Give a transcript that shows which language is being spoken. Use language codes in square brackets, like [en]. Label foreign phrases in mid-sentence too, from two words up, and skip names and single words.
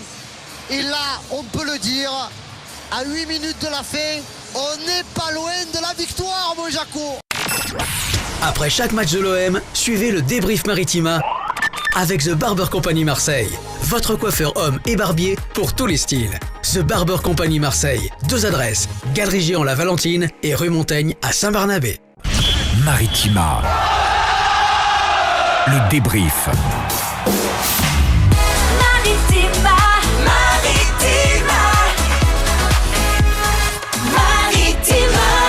[fr] Et là, on peut le dire, à 8 minutes de la fin, on n'est pas loin de la victoire, mon Jaco. Après chaque match de l'OM, suivez le débrief Maritima avec The Barber Company Marseille. Votre coiffeur homme et barbier pour tous les styles. The Barber Company Marseille. 2 adresses, Galerie Géant La Valentine et rue Montaigne à Saint-Barnabé. Maritima. Le débrief. Maritima. Maritima. Maritima.